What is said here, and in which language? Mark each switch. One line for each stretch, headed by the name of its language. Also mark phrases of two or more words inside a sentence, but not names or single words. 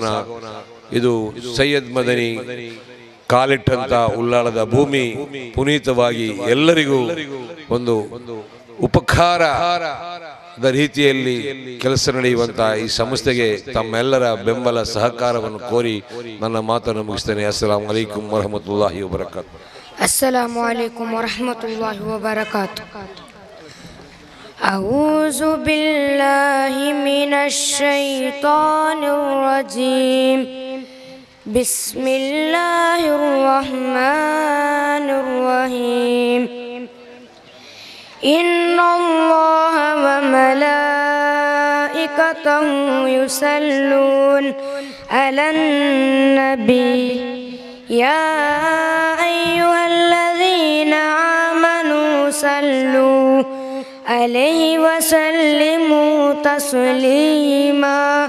Kannada: ಇದು ಸೈಯದ್ ಮದನಿ ಕಾಲಿಟ್ಟಂತ ಉಳ್ಳಾಳದ ಭೂಮಿ ಪುನೀತವಾಗಿ ಎಲ್ಲರಿಗೂ ಒಂದು ಉಪಕಾರದ ರೀತಿಯಲ್ಲಿ ಕೆಲಸ ನಡೆಯುವಂತಹ ಈ ಸಂಸ್ಥೆಗೆ ತಮ್ಮೆಲ್ಲರ ಬೆಂಬಲ ಸಹಕಾರವನ್ನು ಕೋರಿ ನನ್ನ ಮಾತನ್ನು ಮುಗಿಸ್ತೇನೆ.
Arabic: السلام عليكم ورحمة الله وبركاته. السلام عليكم ورحمة الله وبركاته. أعوذ بالله من الشيطان الرجيم. بسم الله الرحمن الرحيم. إن الله وملائكته يصلون على النبي يا أيها الذين آمنوا صلوا عليه وسلموا تسليما.